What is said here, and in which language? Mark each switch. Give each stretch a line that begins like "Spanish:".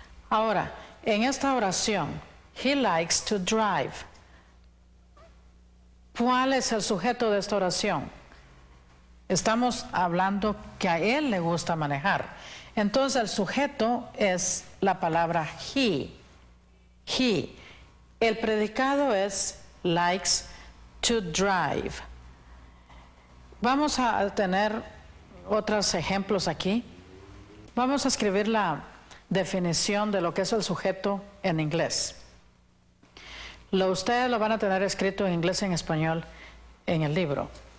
Spanish: Ahora, en esta oración,
English: he likes to drive.
Spanish: ¿Cuál es el sujeto de esta oración? Estamos hablando que a él le gusta manejar. Entonces el sujeto es la palabra he.
English: He.
Spanish: El predicado es
English: likes to drive.
Spanish: Vamos a tener otros ejemplos aquí. Vamos a escribir la definición de lo que es el sujeto en inglés. Ustedes lo van a tener escrito en inglés y en español en el libro.